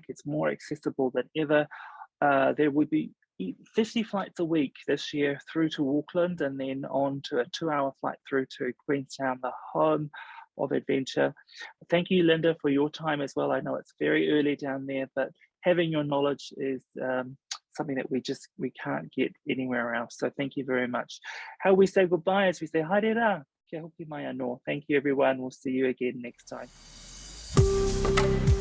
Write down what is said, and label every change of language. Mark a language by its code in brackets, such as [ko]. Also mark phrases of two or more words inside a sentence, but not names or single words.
[en] It's more accessible than ever. There will be 50 flights a week this year through to Auckland, and then on to a 2-hour flight through to Queenstown, the home of adventure. Thank you, Linda, for your time as well. I know it's very early down there, but having your knowledge is something that we can't get anywhere else. So thank you very much. How we say goodbye is we say [mi] haere rā, kia hoki mai anō. [en] Thank you, everyone. We'll see you again next time.